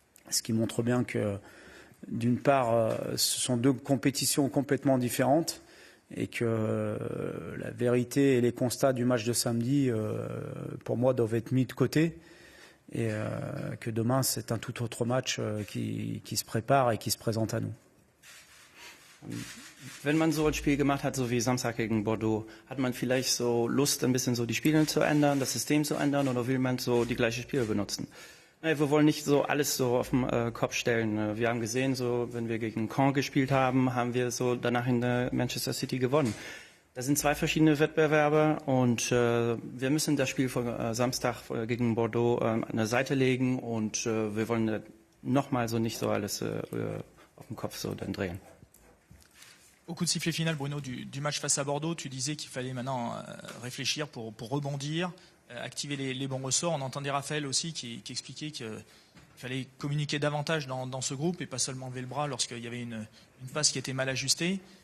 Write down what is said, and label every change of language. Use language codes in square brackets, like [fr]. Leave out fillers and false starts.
[fr] Ce qui montre bien que, d'une part, ce sont 2 compétitions complètement différentes et que la vérité et les constats du match de samedi, pour moi, doivent être mis de côté et que demain, c'est un tout autre match qui se prépare et qui se présente à nous. [de] Wenn man so ein Spiel gemacht hat, so wie Samstag gegen Bordeaux, hat man vielleicht so Lust, ein bisschen so die Spiele zu ändern, das System zu ändern, oder will man so die gleichen Spiele benutzen? Nein, wir wollen nicht so alles so auf den Kopf stellen. Wir haben gesehen, so wenn wir gegen Caen gespielt haben, haben wir so danach in Manchester City gewonnen. Das sind 2 verschiedene Wettbewerbe und wir müssen das Spiel von Samstag gegen Bordeaux an der Seite legen und wir wollen nochmal so nicht so alles auf den Kopf so dann drehen. [fr] Au coup de sifflet final, Bruno, du match face à Bordeaux, tu disais qu'il fallait maintenant réfléchir pour rebondir, activer les bons ressorts. On entendait Raphaël aussi qui expliquait qu'il fallait communiquer davantage dans ce groupe et pas seulement lever le bras lorsqu'il y avait une passe qui était mal ajustée.